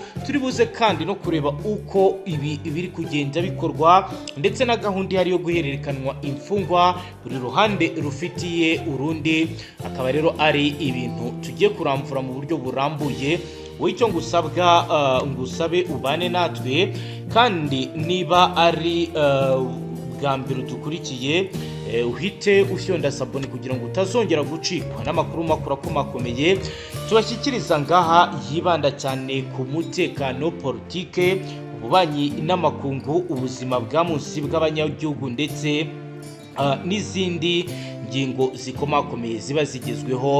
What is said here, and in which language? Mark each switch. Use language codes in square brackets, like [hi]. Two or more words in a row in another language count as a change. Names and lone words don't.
[rw] Turi buze kandi no kureba uko ibi biri kugenda bikorwa ndetse na gahunda ihari yo guhererekanwa imfungwa buri ruhande rufitiye urundi. Akaba rero ari ibintu tugiye kuramvura mu buryo burambuye. Wicyo ngusabwa ngusabe ubane natwe, kandi niba ari bwa mbere dukurikiye uhite ushyonda sabone kugira ngo utazongera gucikwa n'amakuru makuru akomakomeye tubashyikiriza ngaha yibanda cyane ku mutekano, politike, ububanyi n'amakungu, ubuzima bwa munsi bw'abanyagihugu ndetse n'izindi ngingo zikomakomeye ziba zigezweho.